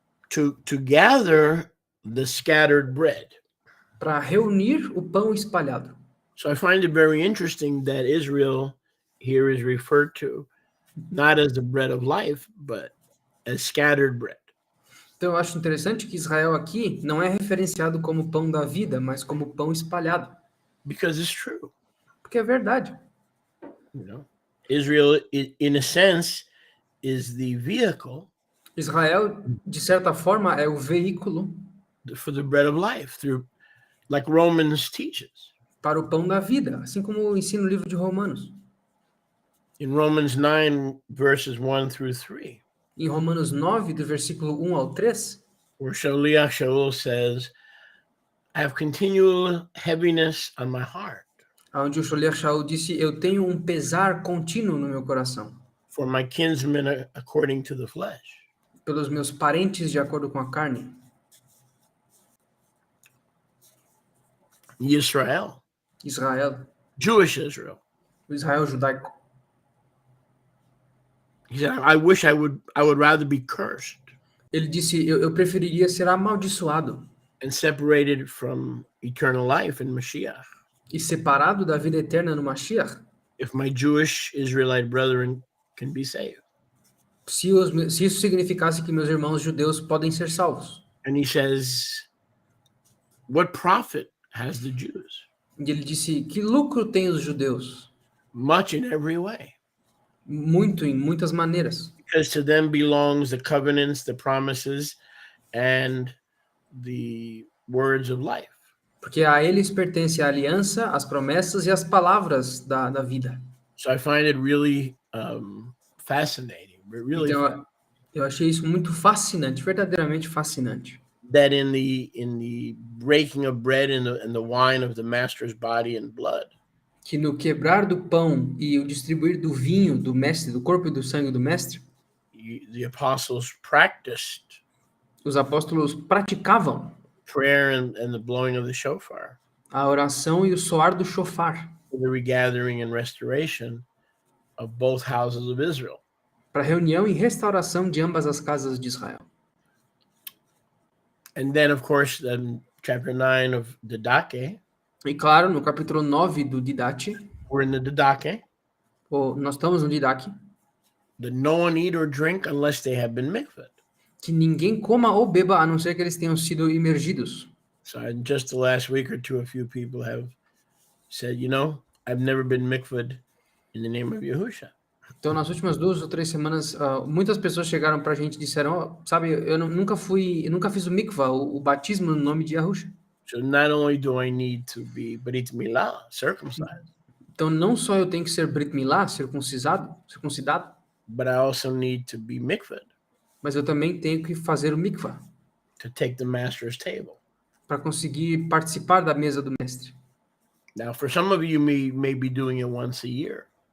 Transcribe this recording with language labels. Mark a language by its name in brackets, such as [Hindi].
[English] To gather the scattered bread. [Portuguese] Para reunir o pão espalhado. [English] So I find it very interesting that Israel here is referred to not as the bread of life, but as scattered bread. [Portuguese] Então eu acho interessante que Israel aqui não é referenciado como pão da vida, mas como pão espalhado. [English] Because it's true. [Portuguese] Porque é verdade. [English] You know, Israel, in a sense, is the vehicle. [Portuguese] Israel, de certa forma, é o veículo [English] for the bread of life, like Romans teaches. [Portuguese] Para o pão da vida, assim como ensina o livro de Romanos. [English] In Romans 9, verses 1 through 3. [Portuguese] Em Romanos 9, do versículo 1 ao 3. [English] Where Shaliach Shaul says, I have continual heaviness on my heart. [Portuguese] Onde o Shaliach Shaul disse, eu tenho um pesar contínuo no meu coração. [English] For my kinsmen according to the flesh. [Portuguese] Pelos meus parentes de acordo com a carne. [English] Israel. Jewish Israel. [Portuguese] O Israel judaico. [English] He said, I wish I would rather be cursed. [Portuguese] Ele disse, eu preferiria ser amaldiçoado. [English] And separated from eternal life in Mashiach. [Portuguese] E separado da vida eterna no Mashiach. [English] If my Jewish Israelite brethren can be saved. [Portuguese] Se isso significasse que meus irmãos judeus podem ser salvos. [English] And he says, what profit has the Jews? [Portuguese] E ele disse, que lucro tem os judeus? [English] Much in every way. [Portuguese] Muito, em muitas maneiras. [English] Because to them belongs the covenants, the promises, and the words of life. [Portuguese] Porque a eles pertence a aliança, as promessas e as palavras da vida. [English] So I find it really fascinating. Really [Portuguese] então, eu achei isso muito fascinante, verdadeiramente fascinante. [English] That in the breaking of bread and the wine of the master's body and blood. [Portuguese] Que no quebrar do pão e o distribuir do vinho do mestre, do corpo e do sangue do mestre, [English] the apostles practiced. [Portuguese] Os apóstolos praticavam [English] prayer and the blowing of the shofar. [Portuguese] A oração e o soar do shofar. [English] For the regathering and restoration of both houses of Israel. [Portuguese] Para reunião e restauração de ambas as casas de Israel. [English] And then, of course, chapter 9 of Didache. [Portuguese] E claro, no capítulo 9 do Didache. [English] We're in the Didache. [Portuguese] Nós estamos no Didache. [English] That no one eat or drink unless they have been mikved. [Portuguese] Que ninguém coma ou beba a não ser que eles tenham sido imergidos. [English] So in just the last week or two, a few people have said, I've never been mikved in the name of Yahusha. [Portuguese] Então, nas últimas 2 ou 3 semanas, muitas pessoas chegaram para a gente e disseram, sabe, eu nunca fiz o mikvah, o batismo no nome de Yahusha. [English] So not only do I need to be Brit Milah, circumcised. [Portuguese] Então, não só eu tenho que ser Brit Milah, circuncidado, [English] but I also need to be mikved. [Portuguese] Mas eu também tenho que fazer o mikvah. [English] To take the master's table. [Portuguese] Para conseguir participar da mesa do mestre. [English] Now, for some of you may be doing it once a year.